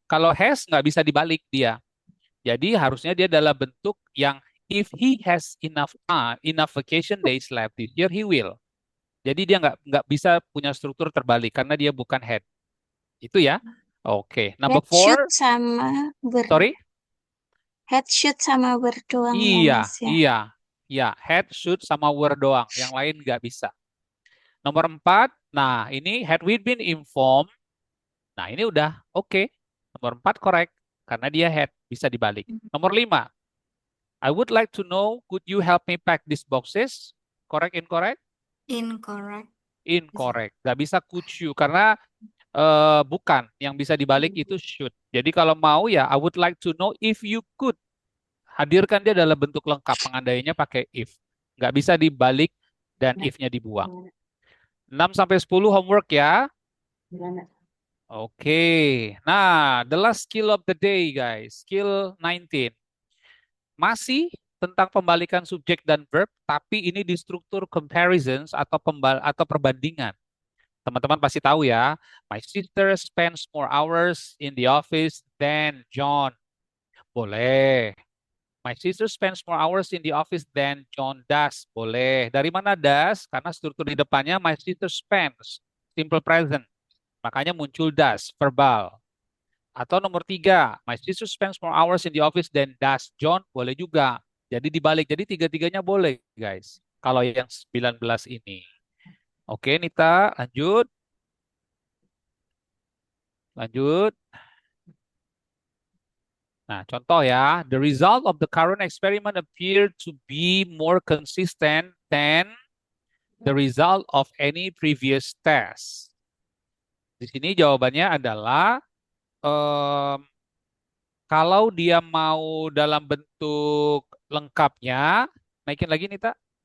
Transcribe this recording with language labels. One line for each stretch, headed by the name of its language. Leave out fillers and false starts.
Indonesian: Kalau has nggak bisa dibalik dia. Jadi harusnya dia dalam bentuk yang
English: if he has enough vacation days left this year, he will.
Indonesian: Jadi dia nggak bisa punya struktur terbalik karena dia bukan had. Itu ya. Oke. Number
English: Head, should 4.
Indonesian: sama
English: Sorry?
Indonesian: head, should sama were doang ya, Iya, Mas ya. iya. Ya, had, should, sama were doang. Yang lain nggak bisa. Nomor 4. Nah, ini
English: had we been informed.
Indonesian: Nah, ini udah oke. Nomor 4 correct. Karena dia had. Bisa dibalik. Nomor 5.
English: I would like to know, could you help me pack these boxes? Correct, incorrect? Incorrect.
Indonesian: Incorrect. Nggak bisa
English: could you.
Indonesian: Karena bukan. Yang bisa dibalik itu should. Jadi kalau mau ya,
English: I would like to know if you could.
Indonesian: Hadirkan dia dalam bentuk lengkap. Pengandainya pakai if. Nggak bisa dibalik dan if-nya dibuang. 6-10 homework ya. Oke.
English: Nah, the last skill of the day, guys.
Indonesian: Skill 19. Masih tentang pembalikan subjek dan verb, tapi ini di struktur comparisons atau perbandingan. Teman-teman pasti tahu ya.
English: My sister spends more hours in the office than John. Boleh. My sister spends more hours in the office than John does.
Indonesian: Boleh. Dari mana does? Karena struktur di depannya
English: my sister spends.
Indonesian: Simple present. Makanya muncul does, verbal. Atau nomor 3,
English: my sister spends more hours in the office than does John,
Indonesian: boleh juga. Jadi dibalik, jadi tiga-tiganya boleh, guys. Kalau yang 19 ini. Oke, Nita, lanjut. Lanjut. Nah, contoh ya.
English: The result of the current experiment appeared to be more consistent than the result of any previous test.
Indonesian: Di sini jawabannya adalah kalau dia mau dalam bentuk lengkapnya, naikin lagi Nita.